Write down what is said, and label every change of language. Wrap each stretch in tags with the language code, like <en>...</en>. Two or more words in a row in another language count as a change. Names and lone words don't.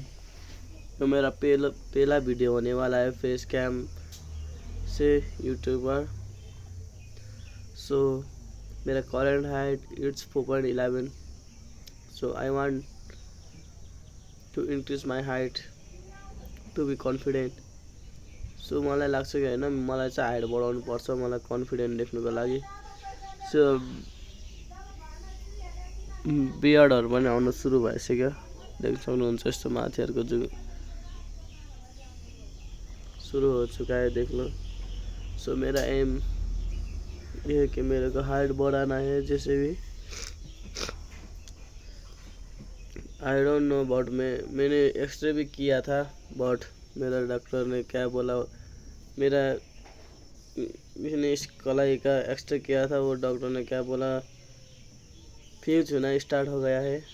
<hi>तो मेरा पहला वीडियो होने वाला है</hi> <en>face cam</en> <hi>से यूट्यूबर। मेरा</hi> <en>current height it's</en> <hi>4.11।</hi> <en>I want to increase my height to be confident.</en> <ne>मलाई लाग्छ कि होइन, मलाई चाहिँ हाइट बढाउनु पर्छ, मलाई कन्फिडेन्ट देख्नुको लागि। बियर्डहरू पनि आउन सुरु भइसक्यो, देख्न सक्नुहुन्छ। यस्तो माथिहरूको जो सुरु</ne> <hi>हो चुका है</hi> <ne>देख्नु।</ne> <hi>मेरा एम ये है कि मेरे को हाइट बढ़ाना है जैसे भी।</hi> <en>I don't know</en> <hi>बट मैंने एक्सरे भी किया था, बट मेरा डॉक्टर ने क्या बोला, मैंने इस कलाई का एक्सरे किया था, वो डॉक्टर ने क्या बोला, फ्यूज होना स्टार्ट हो गया है।</hi>